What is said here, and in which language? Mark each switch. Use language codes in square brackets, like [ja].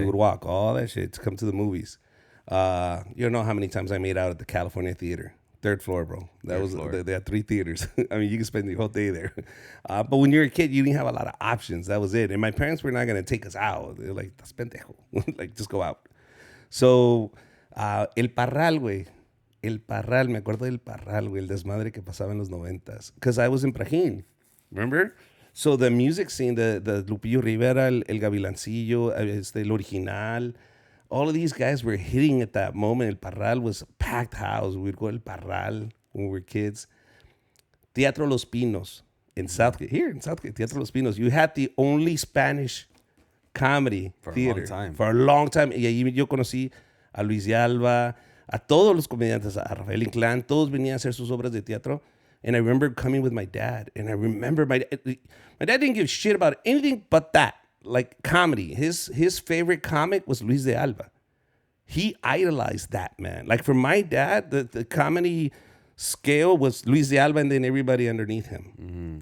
[en] We would walk all that shit to come to the movies. You don't know how many times I made out at the California Theater. 3rd floor, bro. They had 3 theaters. I mean, you can spend your whole day there. But when you're a kid, you didn't have a lot of options. That was it. And my parents were not going to take us out. They were like, [es] "Das pendejo." [en] Like, just go out. So, El Parral, güey. [es] El Parral, me acuerdo del Parral, güey. El desmadre que pasaba en los 90s. [en] Because I was in Prajín. Remember? So, the music scene, the Lupillo Rivera, el Gavilancillo, el Original, all of these guys were hitting at that moment. El Parral was a packed house. We'd go to El Parral when we were kids. Teatro Los Pinos in Southgate. Here in Southgate, Teatro Los Pinos. You had the only Spanish comedy theater. For a long time. [es] Y ahí yo conocí a Luis de Alba, a todos los comediantes, a Rafael Inclán. Todos venían a hacer sus obras de teatro. [en] And I remember coming with my dad. And I remember my dad didn't give a shit about anything but that. Like comedy. His favorite comic was Luis de Alba. He idolized that, man. Like for my dad, the comedy scale was Luis de Alba and then everybody underneath him. Mm-hmm.